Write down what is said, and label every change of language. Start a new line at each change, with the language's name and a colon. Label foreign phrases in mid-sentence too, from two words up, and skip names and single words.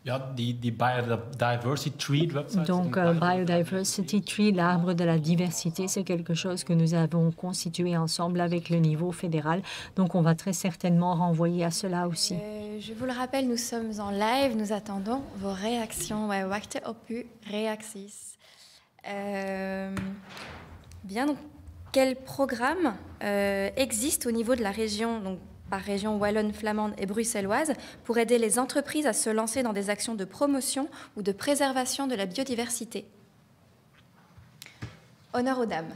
French: Donc, Biodiversity Tree, l'arbre de la diversité, c'est quelque chose que nous avons constitué ensemble avec le niveau fédéral. Donc, on va très certainement renvoyer à cela aussi. Je vous le rappelle, nous sommes en live, nous attendons vos réactions. Ouais,
Dutch: wachten op uw reacties.
French: Bien, donc, quel programme existe au niveau de la région, donc par région wallonne, flamande et bruxelloise, pour aider les entreprises à se lancer dans des actions de promotion ou de préservation de la biodiversité? Honneur aux dames.